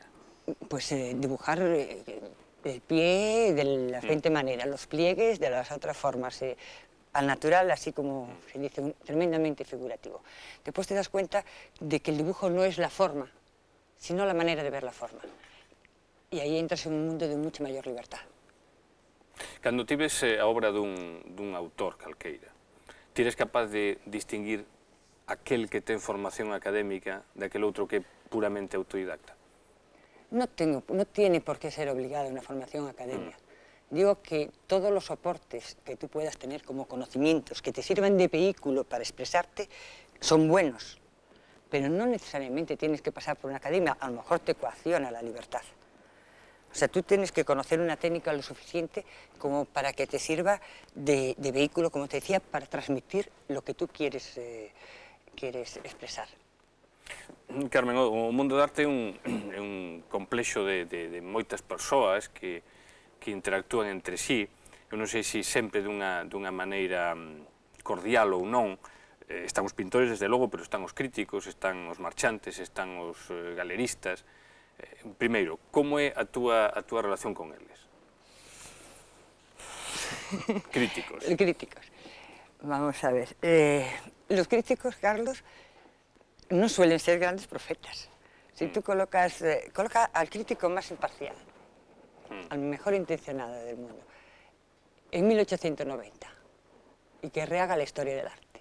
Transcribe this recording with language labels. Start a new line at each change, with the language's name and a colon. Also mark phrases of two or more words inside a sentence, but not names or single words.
Spanish: Pues dibujar el pie de las 20 maneras, los pliegues de las otras formas. Al natural, así como se dice, tremendamente figurativo. Después te das cuenta de que el dibujo no es la forma, sino la manera de ver la forma. Y ahí entras en un mundo de mucha mayor libertad.
Galician: Cando ti ves a obra dun autor calqueira, ti eres capaz de distinguir aquel que ten formación académica daquel outro que é puramente autodidacta?
Spanish: No tiene por qué ser obligada una formación académica. Digo que todos los soportes que tú puedas tener como conocimientos que te sirvan de vehículo para expresarte son buenos, pero no necesariamente tienes que pasar por una academia, a lo mejor te coacciona la libertad. O sea, tú tienes que conocer una técnica lo suficiente como para que te sirva de vehículo, como te decía, para transmitir lo que tú quieres expresar.
Galician: Carmen, o mundo da arte é un complexo de moitas persoas que interactúan entre sí. Eu non sei se sempre dunha maneira cordial ou non. Están os pintores, desde logo, pero están os críticos, están os marchantes, están os galeristas. Primeiro, como é a túa relación con eles?
Spanish: Críticos. Críticos. Vamos a ver. Los críticos, Carlos, no suelen ser grandes profetas. Si tú coloca al crítico más imparcial, al mejor intencionado del mundo, en 1890, y que rehaga la historia del arte.